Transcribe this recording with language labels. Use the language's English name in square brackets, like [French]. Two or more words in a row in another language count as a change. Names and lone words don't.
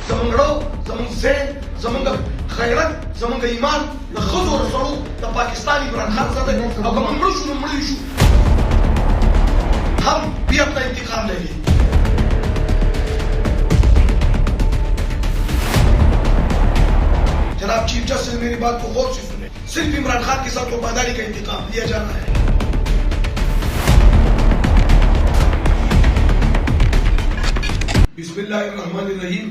[Pashto] زمونږ زمونږ ذهن زمونږ غیرت زمونږ ایمان له ښځو او سړو د پاکستان عمران خان سره دی او که موږ مړه شو نو مړه شو [Urdu] ہم بھی اپنا انتقام لیں گے. جناب چیف جسٹس میری بات کو غور سے سنیں. صرف عمران خان کے ساتھ وفاداری کا انتقام لیا جانا ہے. [Arabic] بسم اللہ الرحمن الرحیم.